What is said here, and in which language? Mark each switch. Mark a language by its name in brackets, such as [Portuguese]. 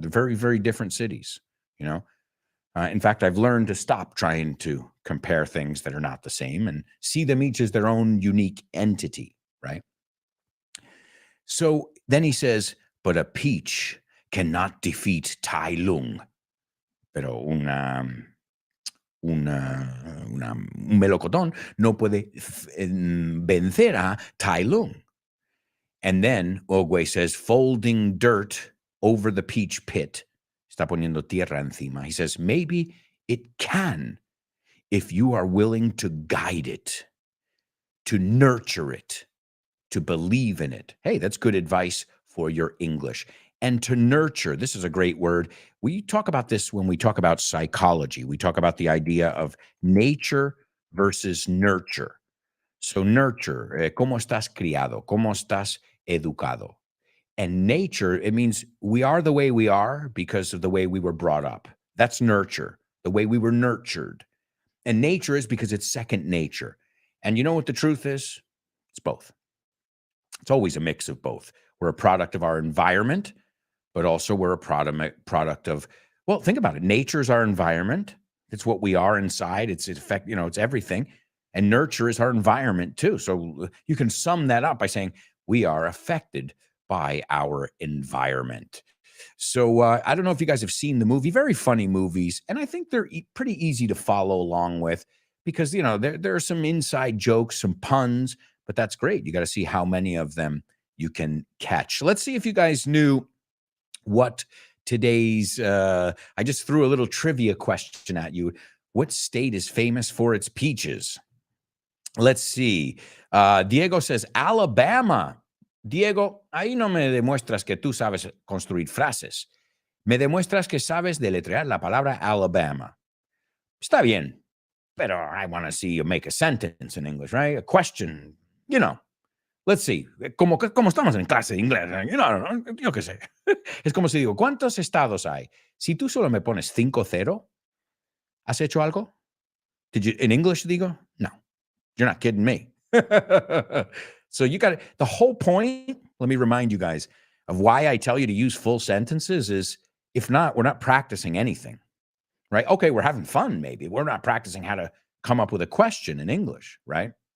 [English] They're very, very different cities, In fact, I've learned to stop trying to compare things that are not the same and see them each as their own unique entity, right? So then he says, but a peach cannot defeat Tai Lung. [Spanish] Pero un melocotón no puede vencer a Tai Lung. [English] And then Ogwe says, folding dirt over the peach pit. [Spanish] Está poniendo tierra encima. [English] He says, maybe it can if you are willing to guide it, to nurture it, to believe in it. Hey, that's good advice for your English. And to nurture, this is a great word. We talk about this when we talk about psychology. We talk about the idea of nature versus nurture. [Spanish] So nurture, ¿cómo estás criado? ¿Cómo estás educado? [English] And nature, it means we are the way we are because of the way we were brought up. That's nurture, the way we were nurtured. And nature is because it's second nature. And you know what the truth is? It's both. It's always a mix of both. We're a product of our environment, but also we're a product of, well, think about it. Nature's our environment. It's what we are inside. It's everything. And nurture is our environment too. So you can sum that up by saying we are affected by our environment. So I don't know if you guys have seen the movie, very funny movies. And I think they're pretty easy to follow along with because, there are some inside jokes, some puns, but that's great. You got to see how many of them you can catch. Let's see if you guys knew what today's, I just threw a little trivia question at you. What state is famous for its peaches? Let's see. Diego says, Alabama. [Spanish] Diego, ahí no me demuestras que tú sabes construir frases. Me demuestras que sabes deletrear la palabra Alabama. Está bien, pero [English] I want to see you make a sentence in English, right? A question, Let's see. [Spanish] Como estamos en clase de inglés, yo qué sé. Es como si digo, ¿cuántos estados hay? Si tú solo me pones 5-0, ¿has hecho algo? [English] Did you, in English, digo? No. You're not kidding me. So you got the whole point. Let me remind you guys of why I tell you to use full sentences is if not, we're not practicing anything, right? Okay, we're having fun. Maybe we're not practicing how to come up with a question in English, right?